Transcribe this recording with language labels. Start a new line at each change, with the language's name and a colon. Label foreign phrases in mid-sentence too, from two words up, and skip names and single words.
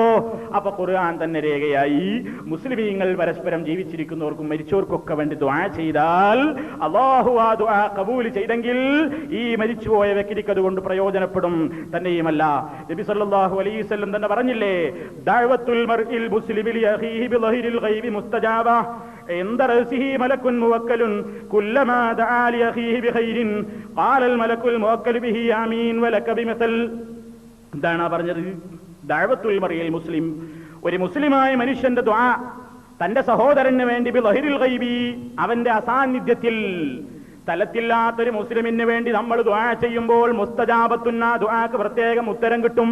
Malayalam: അപ്പൊ ഖുർആൻ തന്നെ രേഖയായി, മുസ്ലിമീങ്ങൾ പരസ്പരം ജീവിച്ചിരിക്കുന്നവർക്കും മരിച്ചവർക്കൊക്കെ വേണ്ടി ദുആ ചെയ്താൽ അല്ലാഹു ആ ദുആ ഖബൂൽ ചെയ്തെങ്കിൽ ഈ മരിച്ചുപോയ വ്യക്തിക്ക് അതുകൊണ്ട് പ്രയോജനപ്പെടും. തന്നെയുമല്ല, നബി
Arabic: صلى الله عليه وسلم
Malayalam: തന്നെ പറഞ്ഞില്ലേ,
Arabic: دعوة المرء المسلم لأخيه بظهر الغيب مستجابة عند رأسه ملك موكل كلما دعا لأخيه بخير قال الملك الموكل به آمين ولك بمثل.
Malayalam: എന്താണ് പറഞ്ഞത്?
Arabic: دعوة المرء المسلم,
Malayalam: ഒരു മുസ്ലിമായ മനുഷ്യന്റെ ദുആ തന്റെ സഹോദരന് വേണ്ടി
Arabic: بظهر الغيب,
Malayalam: അവന്റെ അസാന്നിധ്യത്തിൽ, തലത്തില്ലാത്തൊരു മുസ്ലിമിന് വേണ്ടി നമ്മൾ ദുആ ചെയ്യുമ്പോൾ മുസ്തജാബത്തുന്ന ദുആക്ക് പ്രത്യേകം ഉത്തരം കിട്ടും.